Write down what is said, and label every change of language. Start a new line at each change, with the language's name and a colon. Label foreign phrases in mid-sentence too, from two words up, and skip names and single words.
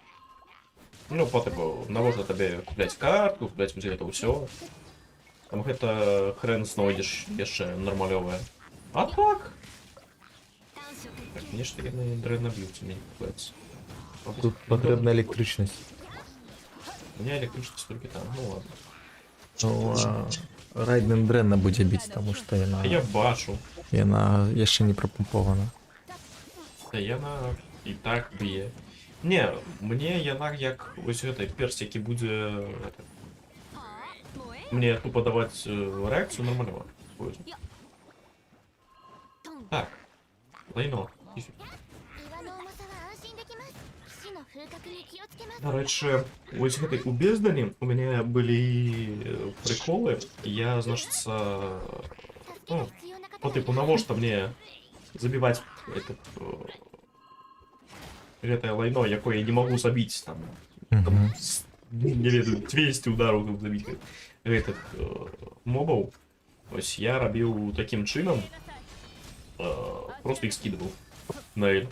Belarusian: Ну, потым навошта табе купляць картку, купляць вось гэта ўсё. Там гэта хрен знойдзеш яшчэ нармалёвае. А так? Так, нешта яны дрэнна б'юцца, мне не купляецца.
Ukrainian: Тут потрібна електричність.
Russian: У меня электричество только там, ну ладно.
Belarusian: Ну, Райден дрэнна будзе біць, таму што яна, Я бачу. яна яшчэ не прапампована. Да яна і так б'е. Не, мне яна як вось гэтай перс, які будзе мне тупо даваць рэакцыю нормального. Так. Лайно.
Japanese: 岩の重さは安心できます死の風格に気をつけます
Belarusian: Дарэчы, вось гэтай у бездані у мяне былі приколы. Я, значыцца,
Japanese: 助けが必要な方
Russian: по
Japanese: がい
Belarusian: типу,
Japanese: ます
Belarusian: навошта мне забіваць этот гэтае лайно, якое я не магу забіць там. Мгм. Не ведаю, 200 ударов каб забіць гэтых мобаў. Ось я рабіў такім чынам, просто іх скидываў на эль.